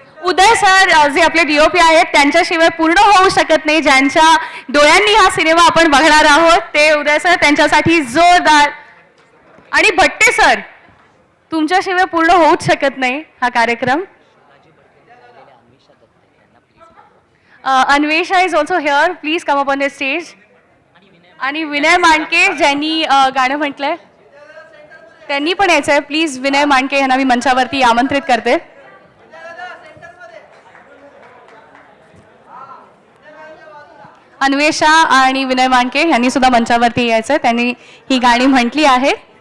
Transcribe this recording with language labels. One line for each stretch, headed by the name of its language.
Marathi: उदय sir जे आपले DOP आहेत त्यांच्याशिवाय पूर्ण होऊ शकत नाही. ज्यांच्या डोळ्यांनी हा सिनेमा आपण बघणार आहोत ते उदय सर, त्यांच्यासाठी जोरदार. आणि भट्टे सर, तुमच्याशिवाय पूर्ण होऊच शकत नाही हा कार्यक्रम.
English: Anvesha is also here, please come up on the stage.
Marathi: आणि विनय मांडके ज्यांनी गाणं म्हटलंय त्यांनी पण यायचं आहे. प्लीज विनय मांडके यांना मी मंचावरती आमंत्रित करते. अन्वेषा आणि विनय मांडके यांनी सुद्धा मंचावरती यायचं. त्यांनी ही गाणी म्हटली आहेत.